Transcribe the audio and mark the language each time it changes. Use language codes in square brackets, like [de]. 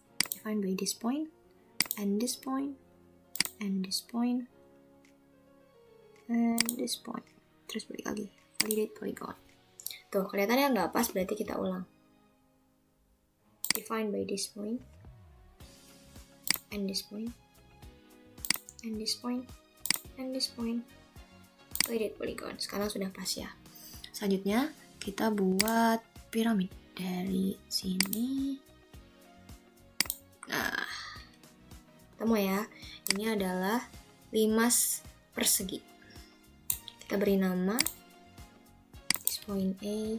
[en] Defined by this point, and this point, and this point, and this point. [id] Terus balik lagi, [en] validate polygon. [id] Tuh, kelihatannya nggak pas, berarti kita ulang. [en] Defined by this point, and this point, and this point, and this point. Validate polygon. [id] Sekarang sudah pas ya. Selanjutnya kita buat piramid dari sini. Nah, ketemu ya. Ini adalah limas persegi. Kita beri nama [en] this point [id] A.